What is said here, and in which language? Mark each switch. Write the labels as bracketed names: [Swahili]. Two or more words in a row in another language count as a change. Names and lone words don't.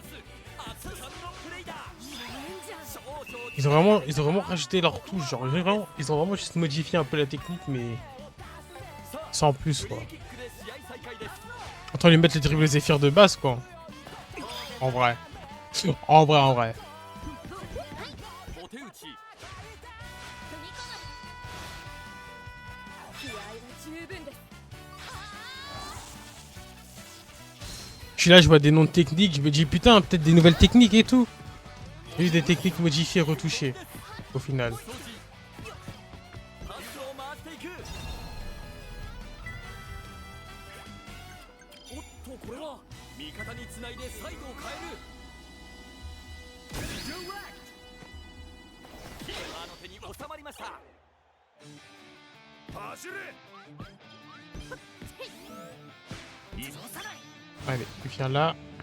[French] Ils ont vraiment rajouté leur touche, genre ils ont vraiment juste modifié un peu la technique, mais sans plus quoi. Autant lui mettre le dribble Zephyr de base quoi. En vrai. En vrai. [Japanese] お手打ち [French] Je suis là, je vois des noms de techniques, je me dis putain, peut-être des nouvelles techniques et tout. J'ai eu des techniques modifiées, retouchées, au final. [Japanese] パスを回していくおっとこれは味方につないでサイドを変えるキーパーの手に収まりました走れ [French] Allez, viens là.